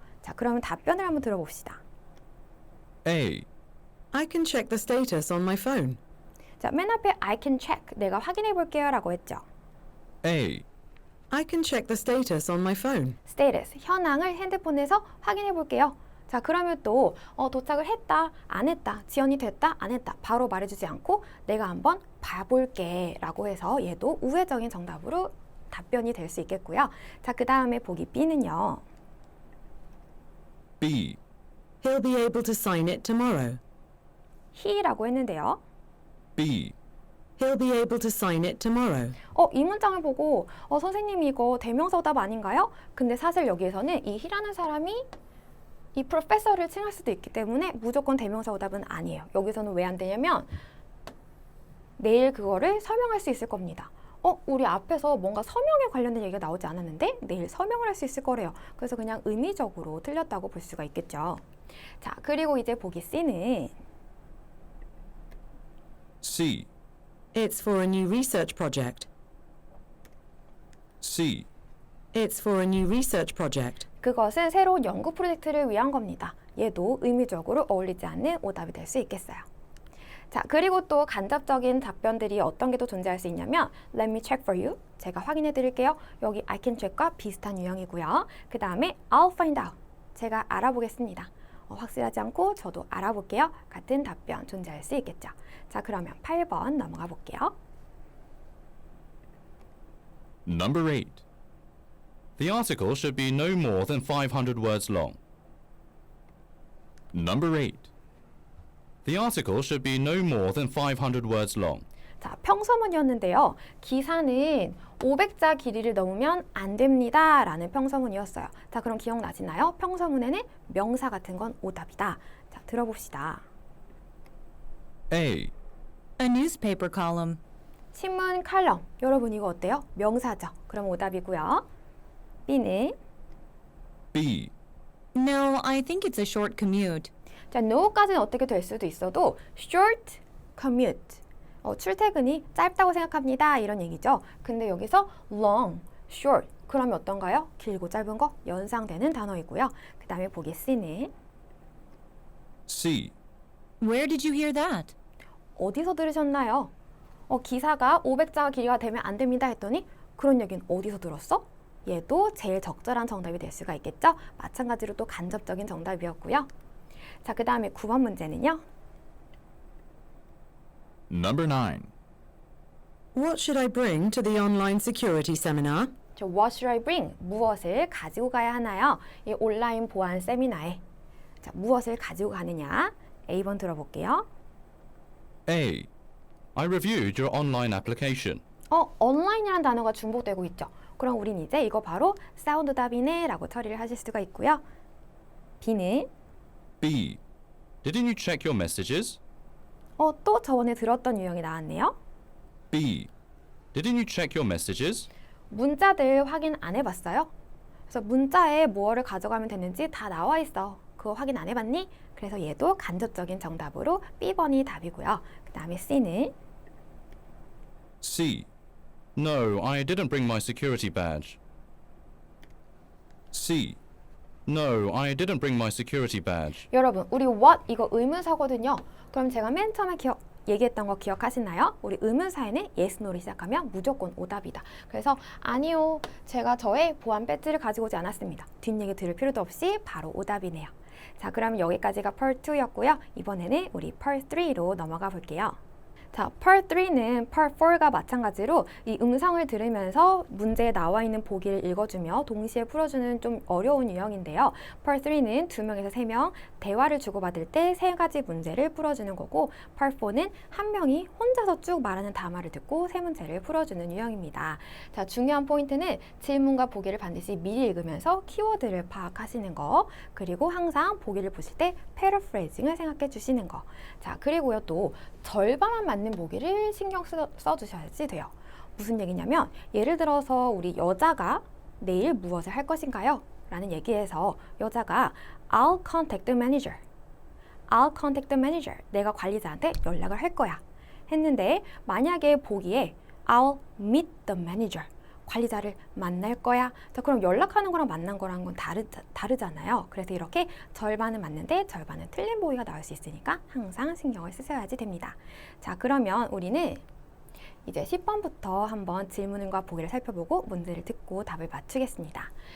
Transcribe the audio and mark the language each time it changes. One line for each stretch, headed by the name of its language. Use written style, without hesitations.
Korean: 자, 그러면 답변을 한번 들어봅시다.
English: A. I can check the status on my phone.
Korean: 자, 맨 앞에
English: I can check.
Korean: 내가 확인해 볼게요 라고 했죠.
English: A. I can check the status on my phone.
Korean: status, 현황을 핸드폰에서 확인해 볼게요. 자, 그러면 또 도착을 했다, 안 했다, 지연이 됐다, 안 했다 바로 말해주지 않고 내가 한번 봐볼게 라고 해서 얘도 우회적인 정답으로 답변이 될 수 있겠고요. 자, 그 다음에 보기 B는요.
English: B. He'll be able to sign it tomorrow.
Korean: he라고 했는데요.
English: B. He'll be able to sign it tomorrow.
Korean: 이 문장을 보고 선생님 이거 대명사 오답 아닌가요? 근데 사실 여기에서는 이 he라는 사람이 이 프로페서를 칭할 수도 있기 때문에 무조건 대명사 오답은 아니에요. 여기서는 왜 안 되냐면 내일 그거를 설명할 수 있을 겁니다. 우리 앞에서 뭔가 서명에 관련된 얘기가 나오지 않았는데 내일 서명을 할 수 있을 거래요. 그래서 그냥 의미적으로 틀렸다고 볼 수가 있겠죠. 자, 그리고 이제 보기 C는
English: C. It's for a new research project. C. It's for a new research project.
Korean: 그것은 새로운 연구 프로젝트를 위한 겁니다. 얘도 의미적으로 어울리지 않는 오답이 될 수 있겠어요. 자, 그리고 또 간접적인 답변들이 어떤 게 또 존재할 수 있냐면
English: Let me check for you.
Korean: 제가 확인해 드릴게요. 여기 I can check과 비슷한 유형이고요. 그 다음에
English: I'll find out.
Korean: 제가 알아보겠습니다. 확실하지 않고 저도 알아볼게요. 같은 답변 존재할 수 있겠죠. 자, 그러면 8번 넘어가 볼게요.
English: Number 8. The article should be no more than 500 words long. Number 8. The article should be no more than 500 words long.
Korean: 자, 평서문이었는데요. 기사는 500자 길이를 넘으면 안 됩니다. 라는 평서문이었어요. 자, 그럼 기억나시나요? 평서문에는 명사 같은 건 오답이다. 자, 들어봅시다.
English: A. A newspaper column.
Korean: 신문 칼럼. 여러분 이거 어때요? 명사죠. 그럼 오답이고요. B는
English: B. No, I think it's a short commute.
Korean: 자, no까지는 어떻게 될 수도 있어도
English: short commute.
Korean: 출퇴근이 짧다고 생각합니다. 이런 얘기죠. 근데 여기서
English: long, short.
Korean: 그러면 어떤가요? 길고 짧은 거 연상되는 단어이고요. 그 다음에 보기 C는
English: C. Where did you hear that?
Korean: 어디서 들으셨나요? 기사가 500자 길이가 되면 안 됩니다 했더니 그런 얘기는 어디서 들었어? 얘도 제일 적절한 정답이 될 수가 있겠죠? 마찬가지로 또 간접적인 정답이었고요. 자, 그 다음에 9번 문제는요.
English: Number 9. What should I bring to the online security seminar?
Korean: 저
English: What should I bring?
Korean: 무엇을 가지고 가야 하나요? 이 온라인 보안 세미나에. 자, 무엇을 가지고 가느냐? A번 들어볼게요.
English: A. I reviewed your online application.
Korean: 온라인이라는 단어가 중복되고 있죠. 그럼 우린 이제 이거 바로 사운드 답이네 라고 처리를 하실 수가 있고요. B는
English: B. Didn't you check your messages?
Korean: 또 저번에 들었던 유형이 나왔네요.
English: B. Didn't you check your messages?
Korean: 문자들 확인 안 해봤어요? 그래서 문자에 뭐를 가져가면 되는지 다 나와 있어. 그거 확인 안 해봤니? 그래서 얘도 간접적인 정답으로 B번이 답이고요. 그 다음에 C는
English: C. No, I didn't bring my security badge. C. No, I didn't bring my security badge.
Korean: 여러분, 우리 what 이거 의문사거든요. 그럼 제가 맨 처음에 얘기했던 거 기억하시나요? 우리 의문사에는 yes, no를 시작하면 무조건 오답이다. 그래서 아니요, 제가 저의 보안 배지를 가지고 오지 않았습니다. 뒷얘기 들을 필요도 없이 바로 오답이네요. 자, 그럼 여기까지가 part 2였고요. 이번에는 우리 part 3로 넘어가 볼게요. 자, part 3는 part 4가 마찬가지로 이 음성을 들으면서 문제에 나와 있는 보기를 읽어주며 동시에 풀어주는 좀 어려운 유형인데요. part 3는 2명에서 3명 대화를 주고받을 때 3가지 문제를 풀어주는 거고 part 4는 한 명이 혼자서 쭉 말하는 담화를 듣고 3문제를 풀어주는 유형입니다. 자, 중요한 포인트는 질문과 보기를 반드시 미리 읽으면서 키워드를 파악하시는 거, 그리고 항상 보기를 보실 때 패러프레이징을 생각해 주시는 거. 자, 그리고요, 또 절반만 맞는 보기를 신경 써주셔야지 돼요. 무슨 얘기냐면 예를 들어서 우리 여자가 내일 무엇을 할 것인가요? 라는 얘기에서 여자가
English: I'll contact the manager. I'll contact the manager.
Korean: 내가 관리자한테 연락을 할 거야. 했는데 만약에 보기에
English: I'll meet the manager.
Korean: 관리자를 만날 거야. 자, 그럼 연락하는 거랑 만난 거랑 건 다르잖아요. 그래서 이렇게 절반은 맞는데 절반은 틀린 보기가 나올 수 있으니까 항상 신경을 쓰셔야지 됩니다. 자, 그러면 우리는 이제 10번부터 한번 질문과 보기를 살펴보고 문제를 듣고 답을 맞추겠습니다.